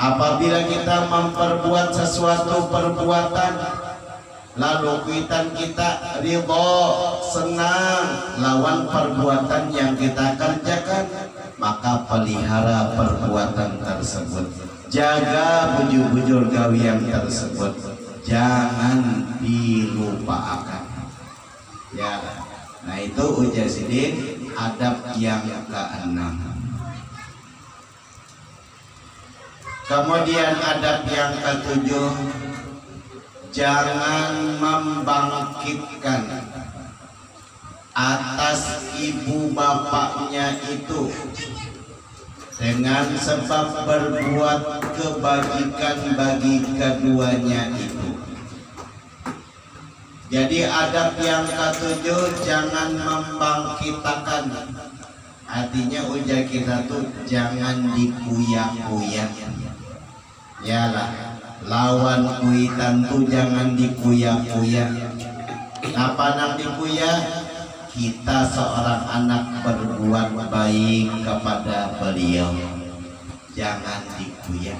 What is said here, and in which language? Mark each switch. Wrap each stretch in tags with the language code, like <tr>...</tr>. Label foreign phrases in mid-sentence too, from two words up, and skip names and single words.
<bjn>Apabila kita memperbuat sesuatu perbuatan lalu kuitan kita ridho, senang lawan perbuatan yang kita kerjakan, maka pelihara perbuatan tersebut, jaga bujur-bujur gawian tersebut, jangan dilupakan. Ya, nah itu ujar sidin adab yang keenam. Kemudian adab yang ketujuh, jangan membangkitkan atas ibu bapaknya itu dengan sebab berbuat kebajikan bagi keduanya itu. Jadi adab yang ketujuh, jangan membangkitkan. Artinya ujar kita tuh jangan dikuyak-kuyak. Yalah, lawan kuitan tuh jangan dikuyak-kuyak. Apa nak dikuyak? Kita seorang anak berbuat baik kepada beliau, jangan dikuyak.</bjn>